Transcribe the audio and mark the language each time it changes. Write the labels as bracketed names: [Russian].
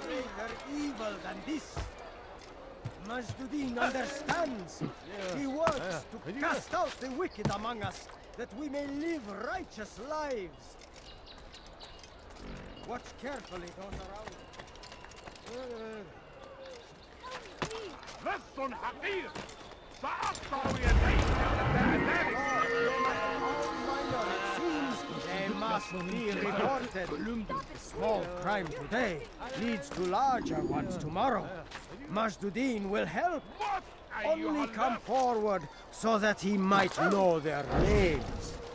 [English] Greater evil than this. Majduddin understands. He works to cast out the wicked among us, that we may live righteous lives. Watch carefully those around. [Arabic] لص حقير سأقطع يديك على ذلك [English] It seems they must be reported. A small crime today leads to larger ones tomorrow. Majduddin will help. Only come forward so that he might know their names.